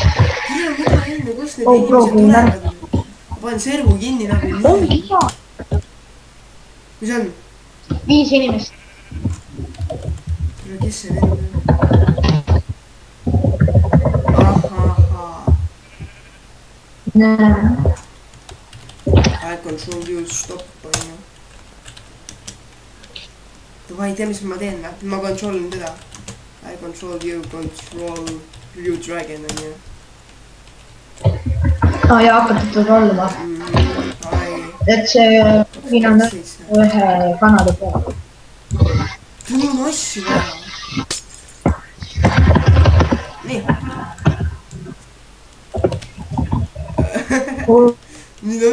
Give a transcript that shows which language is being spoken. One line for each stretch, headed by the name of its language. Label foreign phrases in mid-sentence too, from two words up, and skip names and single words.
Estonian: Mida enne, kus need inimesed tulevad? Ma panen servu kinni nagu nii. Ongi hea. Mis on? 5 inimest. Kes see vend on? Ahahaa.
English: I control you, stop
Estonian: on ju. Ma ei tea, mis ma teen või? Ma controlin teda.
English: I control you, dragon
Estonian: on ju. Ja hakkad kontrollima. Et see mina on ühe kanali peal. Mul on asju vaja. Nii. No.